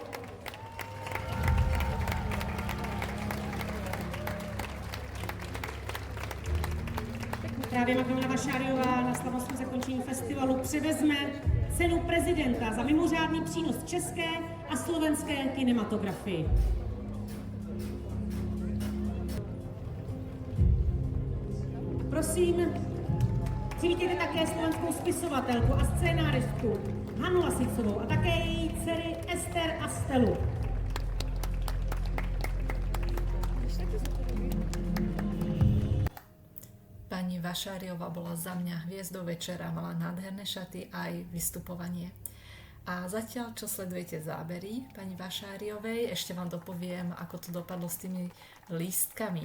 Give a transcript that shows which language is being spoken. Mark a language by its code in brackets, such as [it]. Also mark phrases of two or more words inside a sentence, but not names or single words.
[cs] Právě Magdalena Vašáriová na slavnostním zakončení festivalu převezme cenu prezidenta za mimořádný přínos české a slovenské kinematografii. Prosím, přivítejte také slovenskou spisovatelku a scénáristku Hanu Lasicovou a také její dcery Ester a Stelu. [sk] Pani Vašáriová bola za mňa hviezdou večera, mala nádherné šaty aj vystupovanie. A zatiaľ, čo sledujete zábery pani Vašáriovej, ešte vám dopoviem, ako to dopadlo s tými lístkami.